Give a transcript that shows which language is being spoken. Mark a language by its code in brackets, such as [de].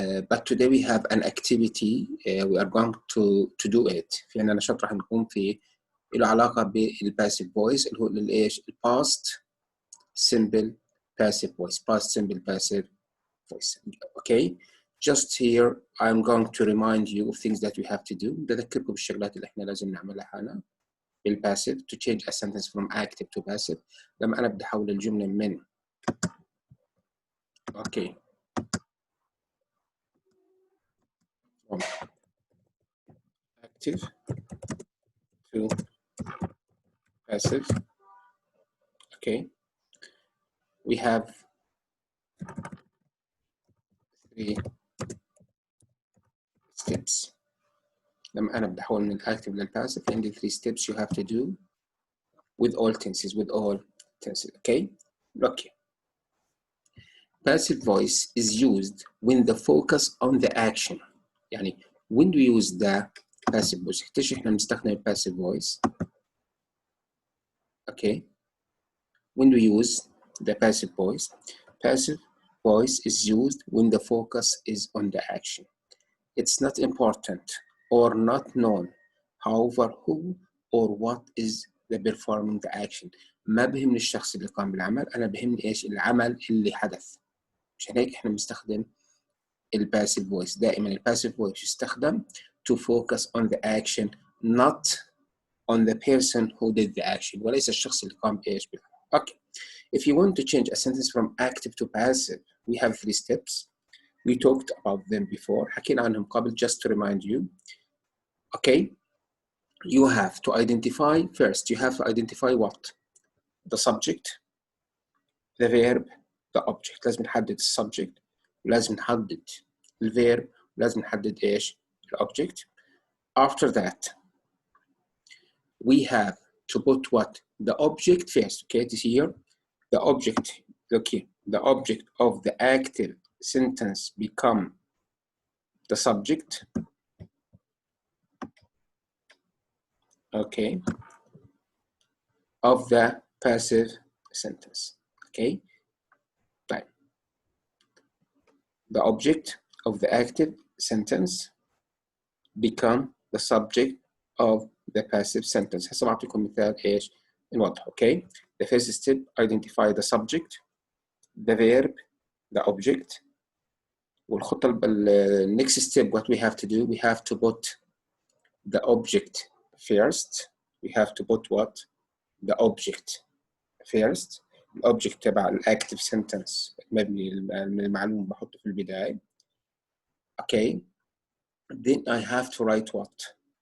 [en] But today we have an activity we are going to do it. [ar] في عندنا نشاط راح نقوم فيه له علاقة بالباسيف فويس اللي هو الايش؟ الباست [en] simple passive voice. Past simple passive voice. Okay. Just here I'm going to remind you of things that we have to do. [ar] بذكركم بالشغلات اللي احنا لازم نعملها حالا بالباسيف [en] to change a sentence from active to passive. [ar] لما أنا بدي أحول الجملة من [en] okay from active to passive. Okay. We have 3 steps. [ar] لما أنا بدي أحول من الactive للpassive عندي [en] 3 steps you have to do with all tenses. Okay. Okay. Passive voice is used when the focus on the action. يعني when we use the passive voice [ar] احتاج احنا بنستخدم [en] passive voice. Okay. When we use the passive voice is used when the focus is on the action. It's not important or not known, however, who or what is the performing the action. [ar] ما بهمني الشخص اللي قام بالعمل، أنا بهمني إيش العمل اللي حدث. عشان هيك إحنا بنستخدم الباسيف فويس. دائما الباسيف فويس يستخدم [en] to focus on the action, not on the person who did the action. [ar] وليس الشخص اللي قام بإيش بالعمل. [en] Okay. If you want to change a sentence from active to passive, we have 3 steps. We talked about them before. [ar] حكينا عنهم قبل [en] just to remind you. Okay. You have to identify first. You have to identify what? The subject, the verb, the object. [ar] لازم نحدد السبجكت ولازم نحدد الverb ولازم نحدد إيش الobject. [en] After that, we have to put what? The object first. Okay, this here. The object. Okay, the object of the active sentence become the subject. Okay, of the passive sentence. Okay, right. The object of the active sentence become the subject of the passive sentence. [ar] هسه بعطيكم مثال ايش نوضح. [en] Okay, the first step, identify the subject, the verb, the object. والخطة next step, what we have to do, we have to put the object first. We have to put what? The object first. [ar] الأوبجكت تبع الأكتيف سنتنس مبني من المعلوم بحطه في البداية. [en] Okay. Then I have to write what?